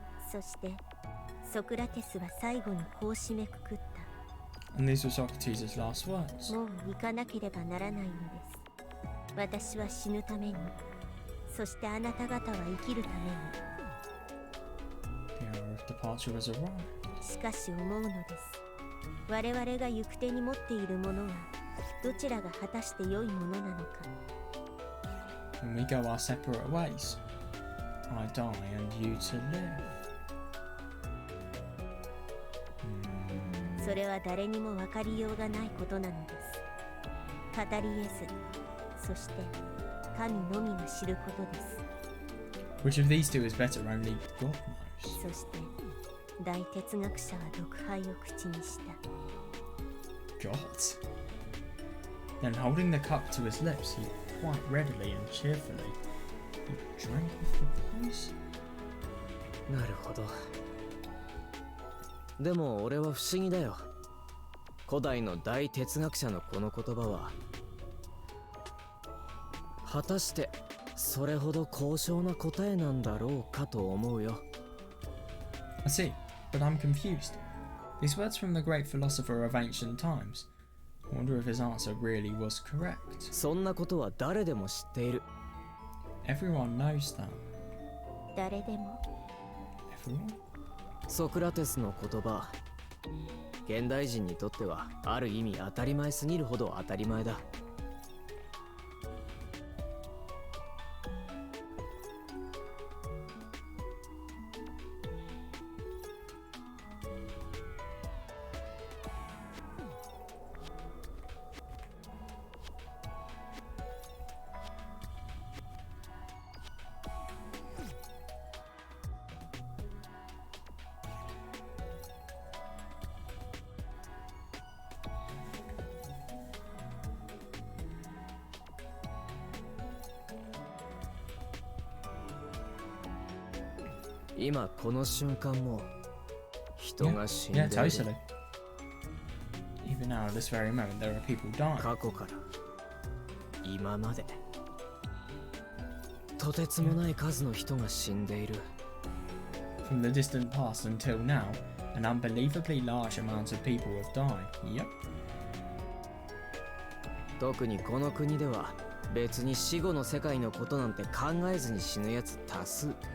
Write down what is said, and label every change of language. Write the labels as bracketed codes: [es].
[ja] そしてソクラテスは最後にこう締めくくった。 [en] And these were Socrates' last words. [ja] もう行かなければならないのです。私は死ぬために、そしてあなた方は生きるため [en] The hour of departure has arrived. [ja] に。しかし思うのです。我々が行く手に持っているものはどちらが果たして良いものなのか。 [en] When we go our separate ways, I die and you to live. [ja] それは誰にも分かりようがないことなのです。語り得ず、そして神のみが知ることです。 [en] Which of these two is better? Only God knows. [ja] そして大哲学者は毒杯を口にした。 [en] God. Then holding the cup to his lips, he quite readily and cheerfully he drank off the poison. [ja] なるほど。でも俺は不思議だよ。古代の大哲学者のこの言葉は果たしてそれほど高尚な答えなんだろうかと思うよ。 [en] I see, but I'm confused. These words from the great philosopher of ancient times. I wonder if his answer really was correct. [ja] そんなことは誰でも知っている。 [en] Everyone knows that. [ja] 誰でも [en] Everyone? [ja] ソクラテスの言葉、現代人にとってはある意味当たり前すぎるほど当たり前だ。今この瞬間も人が死んでい [en] Yeah, [ja] る。 [en] totally. Even now, at this very moment, there are people dying. [ja] 過去から今までとてつもない数の人が死んでいる。 [en] From the distant past until now, an unbelievably large amount of people have died. Yep. [ja] 特にこの国では別に死後の世界のことなんて考えずに死ぬやつ多数。